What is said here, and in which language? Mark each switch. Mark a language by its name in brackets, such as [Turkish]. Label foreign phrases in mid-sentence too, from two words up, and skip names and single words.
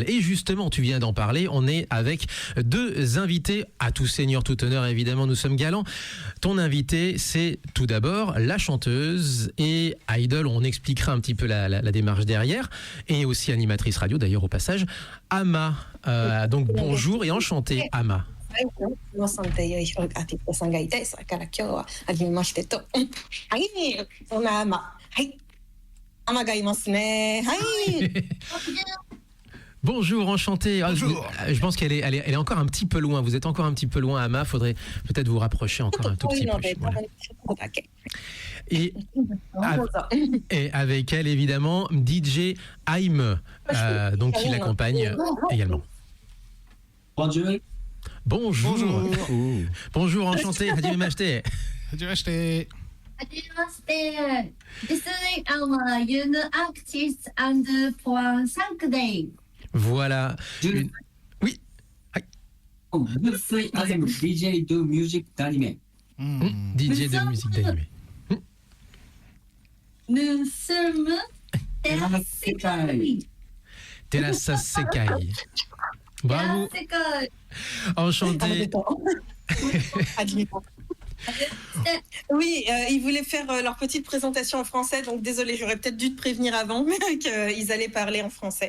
[French] Et justement, tu viens d'en parler, on est avec 2 invités, à tout seigneur, tout honneur, évidemment, nous sommes galants. Ton invité, c'est tout d'abord la chanteuse et idol, on expliquera un petit peu la démarche derrière, et aussi animatrice radio, d'ailleurs, au passage, Ama. Donc bonjour et enchanté, Ama. [Japanese] 皆さんというアーティストさんがいて、それから今日は初めましてと。はい、そんなアマ。はい。アマがいますね。はい。 [French] Bonjour, enchanté. Ah, Bonjour. je pense qu'elle est encore un petit peu loin. Vous êtes encore un petit peu loin, Ama. Faudrait peut-être vous rapprocher encore un tout petit peu. Voilà. Et, et avec elle, évidemment, DJ Aim, donc qui l'accompagne également. Bonjour. Bonjour. Bonjour. Bonjour, enchanté. Hajimemashite. Tu vas acheter. [English] はじめまして。This is our young artist and for Saturday. [French] Voilà. Une- Oui. [English] This is I am DJ do music d'anime. [French] DJ de musique d'animé. Nous sommes Terrasekai. Terasa Sekai. Bravo. Terrasekai. Enchanté. Oui, ils voulaient faire leur petite présentation en français, donc désolé, j'aurais peut-être dû te prévenir avant qu'ils allaient parler en français.